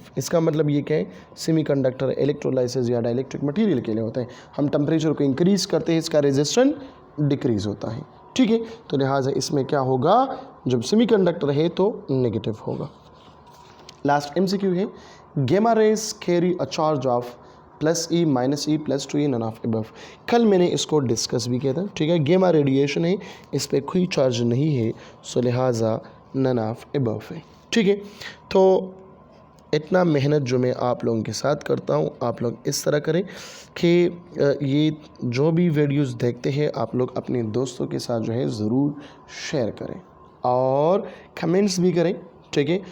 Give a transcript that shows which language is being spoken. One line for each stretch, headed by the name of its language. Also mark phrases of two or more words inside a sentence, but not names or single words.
Hindi: इसका मतलब ये क्या है,
English: semi conductor electrolysis
Hindi: या
English: dielectric material
Hindi: के लिए होता है, हम टेम्परेचर को इंक्रीज करते हैं, इसका रेजिस्टेंस डिक्रीज होता है, ठीक है। तो लिहाजा इसमें क्या होगा, जब सेमीकंडक्टर है तो नेगेटिव होगा।
English: last MCQ है, gamma rays carry a charge of +E -E +2E none of above।
Hindi: कल मैंने इसको डिस्कस भी किया था, ठीक है।
English: gamma radiation
Hindi: है, इस पर कोई चार्ज नहीं है, सो लिहाजा
English: none of above
Hindi: है, ठीक है। तो इतना मेहनत जो मैं आप लोगों के साथ करता हूँ, आप लोग इस तरह करें कि ये जो भी वीडियोस देखते हैं आप लोग अपने दोस्तों के साथ जो है ज़रूर शेयर करें और कमेंट्स भी करें, ठीक है।